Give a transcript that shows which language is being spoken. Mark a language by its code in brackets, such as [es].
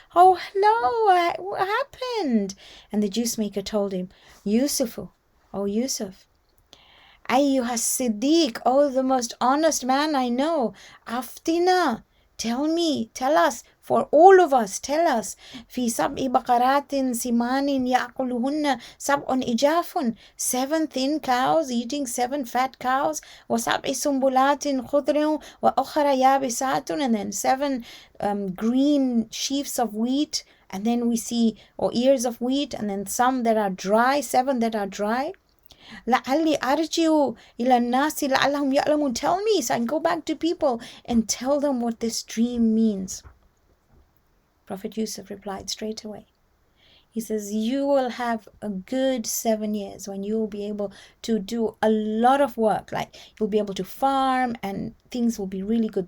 [en] Oh, hello, what happened? And the juice maker told him, Yusuf, [ar] Ayyuha Siddiq, [en] oh, the most honest man I know, [ar] Aftina, [en] tell us, for all of us, tell us, [ar] fi sab'i baqaratin simanin ya'kuluhunna sab'un ijafun, [en] 7 thin cows eating 7 fat cows, [ar] wa sab'i sumbulatin khudrin wa ukhra yabisatun, [en] and then 7 green sheaves of wheat, and then we see, or ears of wheat, and then some that are dry, 7 that are dry. [ar] لعلي أرجع إلى الناس لعلهم يعلمون. [en] Tell me so I can go back to people and tell them what this dream means. Prophet Yusuf replied straight away. He says, you will have a good 7 years when you will be able to do a lot of work. Like you'll be able to farm and things will be really good.